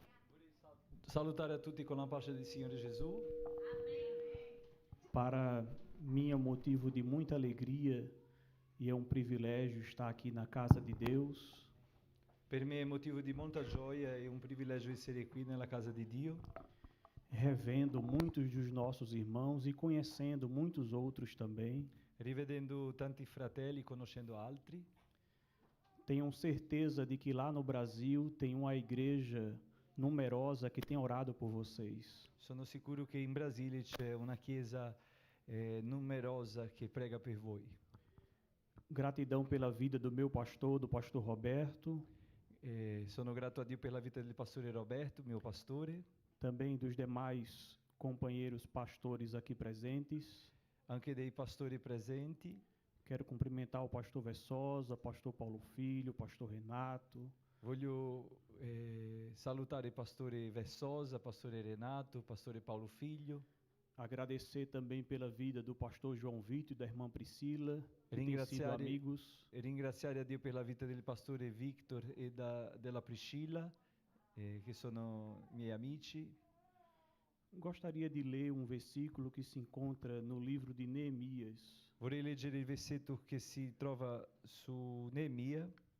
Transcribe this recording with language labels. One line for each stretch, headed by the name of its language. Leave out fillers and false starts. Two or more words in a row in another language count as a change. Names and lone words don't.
Italian: Salutare a tutti con la pace del Signore Gesù.
Portuguese: Para minha motivo de muita alegria e é um privilégio estar aqui na casa de Deus,
Italian: Per me è motivo di molta gioia e un privilegio essere qui nella casa di Dio,
Portuguese: revendo muitos dos nossos irmãos e conhecendo muitos outros também.
Italian: rivedendo tanti fratelli, conoscendo altri.
Portuguese: Tenham certeza de que lá no Brasil tem uma igreja numerosa que tem orado por vocês.
Italian: Sono sicuro che in Brasile c'è una chiesa numerosa che prega per voi.
Portuguese: Gratidão pela vida do meu pastor, do pastor Roberto,
Italian: Sono grato a Dio per la vita del pastore Roberto, mio pastore,
Portuguese: também dos demais companheiros pastores aqui presentes.
Italian: anche dei pastori presenti.
Portuguese: Quero cumprimentar o pastor Vessosa, pastor Paulo Filho, pastor Renato,
Italian: Voglio salutare il pastore Vessosa, pastore Renato, pastore Paolo Figlio.
Portuguese: agradecer também pela vida do pastor João Vitor e da irmã Priscila, que têm sido
Italian: Ringraziare-
Portuguese: amigos.
Italian: E ringraziare a Dio per la vita del pastore Victor e della Priscilla, che sono miei amici.
Portuguese: Gostaria de ler um versículo que se encontra no livro de Neemias,
Italian: Vorrei leggere il versetto che si trova su Neemia,